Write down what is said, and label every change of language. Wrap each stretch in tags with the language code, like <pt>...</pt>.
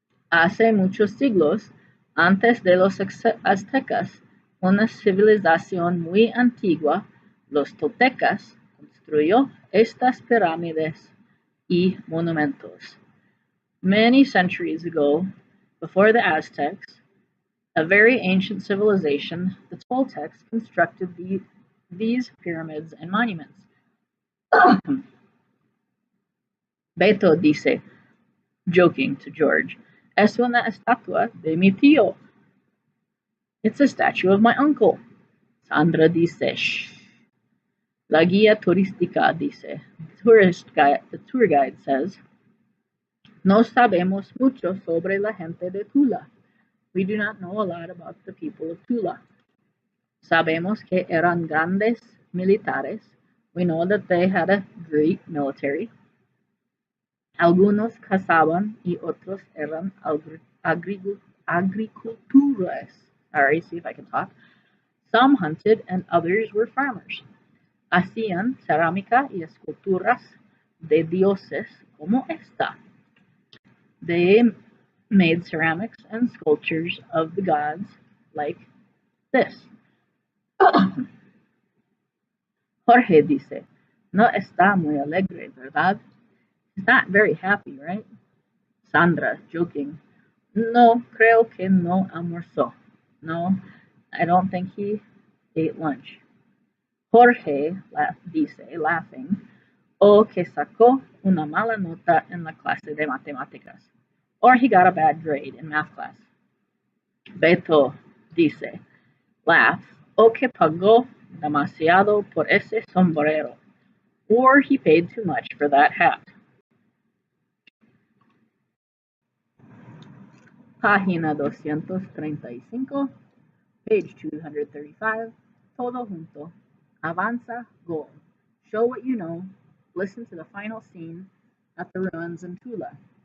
<es>Hace muchos siglos, antes de los aztecas, una civilización muy antigua, los toltecas, construyó estas pirámides y monumentos.</es> <en>Many centuries ago, before the Aztecs, a very ancient civilization, the Toltecs, constructed these pyramids and monuments.</en> <es>Beto dice,</es> <en>joking to George,</en> <es>es una estatua de mi tío.</es> <en>It's a statue of my uncle.</en> <es>Sandra dice,</es> <en>shh.</en> <es>La guía turística dice,</es> <en>the tour guide says,</en> <es>no sabemos mucho sobre la gente de Tula.</es> <en>We do not know a lot about the people of Tula.</en> <es>Sabemos que eran grandes militares.</es> <en>We know that they had a great military.</en> <es>Algunos cazaban y otros eran agricultores.</es> <en>Sorry, see if I can talk. Some hunted and others were farmers.</en> <es>Hacían cerámica y esculturas de dioses como esta.</es> <en>They made ceramics and sculptures of the gods like this.</en> <es>Jorge dice, no está muy alegre, ¿verdad?</es> <en>He's not very happy, right?</en> <es>Sandra,</es> <en>joking,</en> <es>no, creo que no almorzó.</es> <en>No, I don't think he ate lunch.</en> <es>Jorge dice,</es> <en>laughing,</en> <es>o que sacó una mala nota en la clase de matemáticas.</es> <en>Or he got a bad grade in math class.</en> <es>Beto dice,</es> <en>laugh,</en> <es>o que pagó demasiado por ese sombrero.</es> <en>Or he paid too much for that hat.</en> <es>Página 235,</es> <en>page 235,</en> <es>todo junto. Avanza,</es> <en>go. Show what you know. Listen to the final scene at the ruins in Tula.</en>